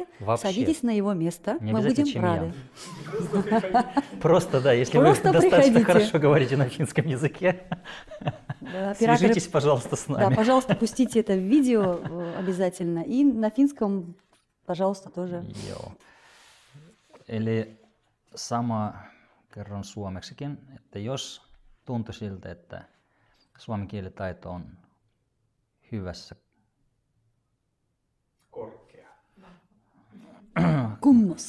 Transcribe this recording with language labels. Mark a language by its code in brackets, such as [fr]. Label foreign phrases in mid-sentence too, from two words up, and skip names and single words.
[ru] Вообще. Садитесь на его место, Не мы будем чем рады. Просто, да, если Просто вы достаточно приходите. хорошо говорите на финском языке, свяжитесь, пожалуйста, с нами. Да, пожалуйста, пустите это в видео обязательно. И на финском, пожалуйста, тоже. [fi] Joo. Eli sama kerron suomeksikin, että jos tuntui siltä, että suomen kielitaito on hyvässä Kunnossa.